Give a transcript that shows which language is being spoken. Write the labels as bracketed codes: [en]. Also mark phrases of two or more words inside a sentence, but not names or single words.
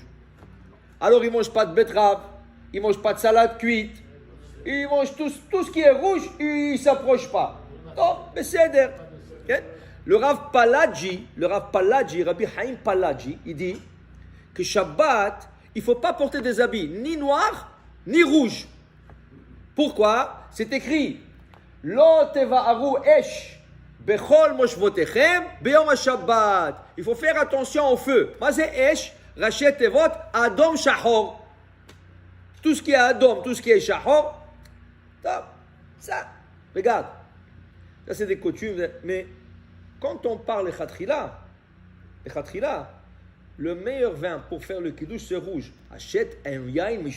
[fr] Alors ils ne mangent pas de betterave, ils ne mangent pas de salade cuite, ils mangent tout ce qui est rouge, ils ne s'approchent pas. Oh, mais c'est okay? Le Rav Paladji, Rabbi Haïm Paladji, il dit que Shabbat, il ne faut pas porter des habits ni noirs, ni rouges. Pourquoi? C'est écrit [he] לא תבערו אש בכל מושבותיכם ביום השבת. [fr] Il faut faire attention au feu. [he] מה c'est אש, ראשי תבות, אדום שחור. [fr] Tout ce qui est adom, tout ce qui est shahor, ça, regarde. Ça c'est des coutumes, mais quand on parle de khatrila, le meilleur vin pour faire le kiddush c'est rouge.